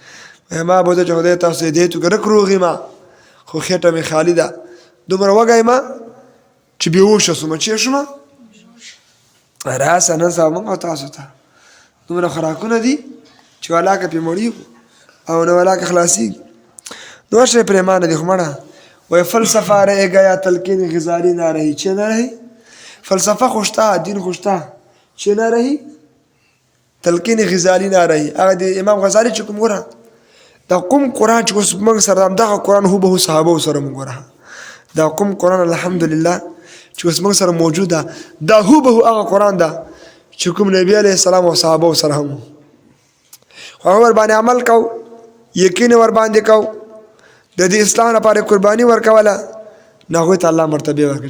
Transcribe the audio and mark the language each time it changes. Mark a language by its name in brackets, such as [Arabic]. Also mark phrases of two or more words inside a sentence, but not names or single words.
[Pashto] ما به وته چې خدای تاسو هدایت وکړه، رک روغ یم خو خېټه مې خالي ده، دومره وږی یم چې بېهوشه شوم. چې شوم؟ راسه نن سبا موږ او تاسو ته دومره خوراکونه دي چې ولاکه پې مړېږو او نه ولاکه خلاصېږي. نور شی پرېمانه دي خو مړه وایي [Urdu] فلسفه رہے گیا تلقین غزالی نہ رہی. [Pashto] چې [Urdu] نه رہی؟ [Pashto] فلسفه خو شته، دین خو شته، چې [Urdu] نه رہی تلقین غزالی نه رہی. [Pashto] هغه د امام غزالي چې کوم ګوره دا کوم قرآن چې اوس موږ سره همدغه قرآن هوبهو صحابو سره موږ ګوره دا کوم قرآن الحمدلله چې اوس موږ سره موجود ده دا هوبهو هغه قرآن ده چې کوم نبي علیه السلام او صحابو سره هم خو هغه ورباندې عمل کو، یقین ورباندې کو، د دې اسلام لپاره قرباني ورکوله، نو هغوی ته الله مرتبې ورکړي.